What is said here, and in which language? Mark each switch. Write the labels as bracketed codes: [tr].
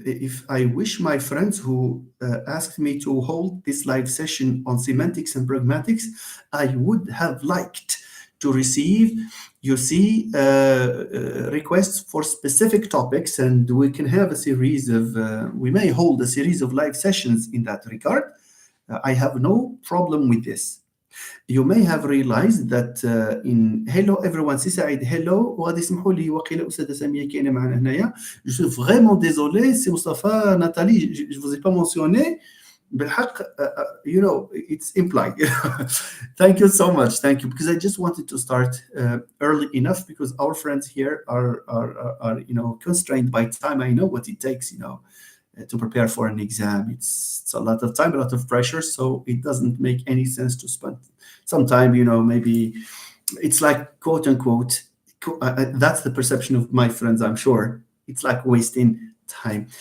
[en] If I wish my friends who asked me to hold this live session on semantics and pragmatics, I would have liked to receive, you see, requests for specific topics, and we can have a series of, we may hold a series of live sessions in that regard. I have no problem with this. You may have realized that in hello everyone, [ar] سي سعيد [en] hello [ar] وغادي يسمحوا لي وقيله أستاذة سامية كاينة معنا هنايا. [fr] Je suis vraiment désolé, c'est Mustafa, Nathalie, je vous ai pas mentionné. [ar] بالحق, [en] you know, it's implied. Thank you so much. Thank you, because I just wanted to start early enough, because our friends here are you know, constrained by time. I know what it takes, you know, to prepare for an exam. It's a lot of time, a lot of pressure, so it doesn't make any sense to spend some time, you know, maybe it's like, quote unquote, that's the perception of my friends, I'm sure, it's like wasting time.